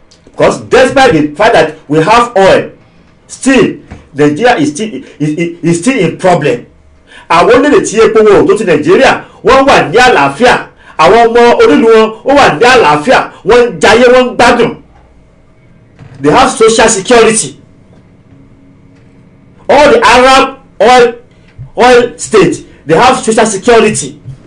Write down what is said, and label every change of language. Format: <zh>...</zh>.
<en>Because despite the fact that we have oil, still Nigeria is still in problem.</en> <yo>Àwọn onílé tí epo wọ̀ tó ti Nàìjíríà wọ́n wà ní àlàáfíà, àwọn ọmọ onílù wọn ó wà ní àlàáfíà, wọ́n ń jayé, wọ́n ń gbádùn.</yo> <en>They have social security. All the Arab oil states, they have social security.</en>